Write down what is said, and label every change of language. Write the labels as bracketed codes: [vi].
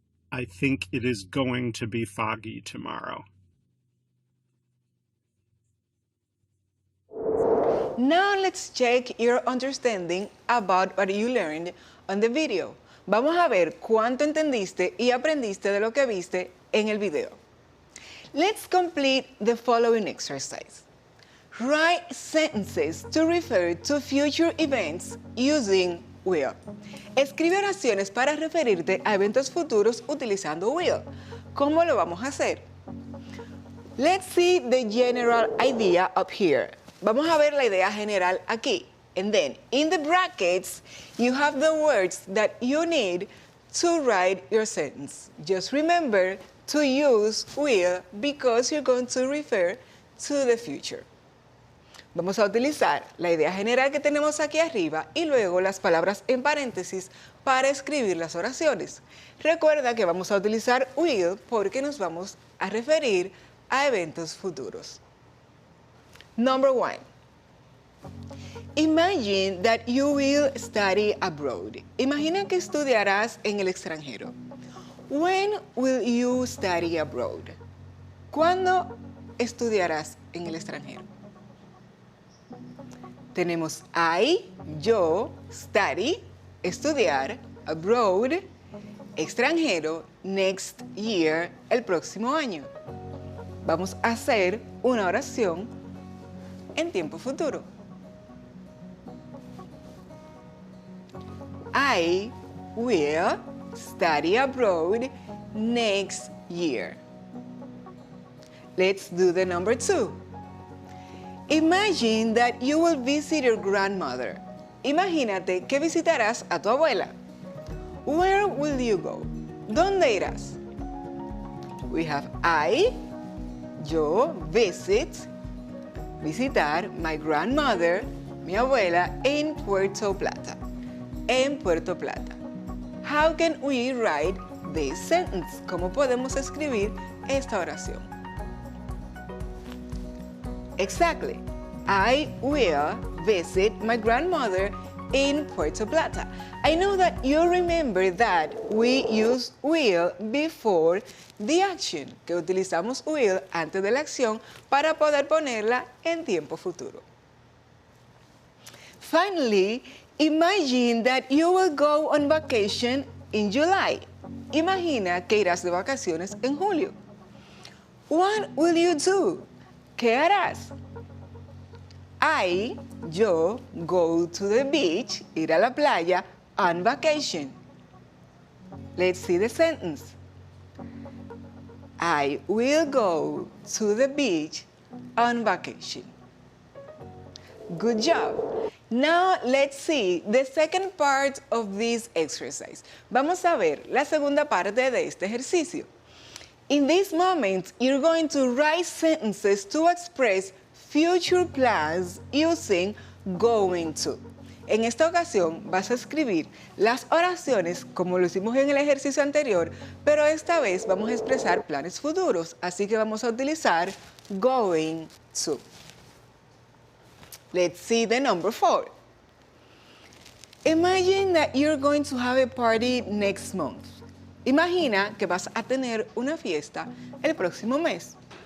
[en] I think it is going to be foggy tomorrow. Now let's check your understanding about what you learned on the video. [es] Vamos a ver cuánto entendiste y aprendiste de lo que viste en el video. [en] Let's complete the following exercise. Write sentences to refer to future events using will. [es] Escribe oraciones para referirte a eventos futuros utilizando will. ¿Cómo lo vamos a hacer? [en] Let's see the general idea up here. [es] Vamos a ver la idea general aquí. [en] And then, in the brackets, you have the words that you need to write your sentence. Just remember to use will because you're going to refer to the future. [es] Vamos a utilizar la idea general que tenemos aquí arriba y luego las palabras en paréntesis para escribir las oraciones. Recuerda que vamos a utilizar will porque nos vamos a referir a eventos futuros. [en] Number 1. Imagine that you will study abroad. [es] Imagina que estudiarás en el extranjero. [en] When will you study abroad? [es] ¿Cuándo estudiarás en el extranjero? Tenemos yo, study, estudiar, abroad, extranjero, [en] next year, [es] el próximo año. Vamos a hacer una oración en tiempo futuro. [en] I will study abroad next year. Let's do the number 2. Imagine that you will visit your grandmother. [es] Imagínate que visitarás a tu abuela. [en] Where will you go? [es] ¿Dónde irás? [en] We have yo, visit, visitar my grandmother, [es] mi abuela, [en] in Puerto Plata. [es] En Puerto Plata. [en] How can we write this sentence? [es] ¿Cómo podemos escribir esta oración? [en] Exactly. I will visit my grandmother in Puerto Plata. I know that you remember that we use will before the action, [es] que utilizamos will antes de la acción para poder ponerla en tiempo futuro. [en] Finally, imagine that you will go on vacation in July. [es] Imagina que irás de vacaciones en julio. [en] What will you do? [es] ¿Qué harás? [en] yo, go to the beach, [es] ir a la playa, [en] on vacation. Let's see the sentence. I will go to the beach on vacation. Good job. Now let's see the second part of this exercise. [es] Vamos a ver la segunda parte de este ejercicio. [en] In this moment, you're going to write sentences to express future plans using going to. [es] En esta ocasión vas a escribir las oraciones como lo hicimos en el ejercicio anterior, pero esta vez vamos a expresar planes futuros, así que vamos a utilizar going to. [en] Let's see the number 4. Imagine that you're going to have a party next month. [es] Imagina que vas a tener una fiesta el próximo mes.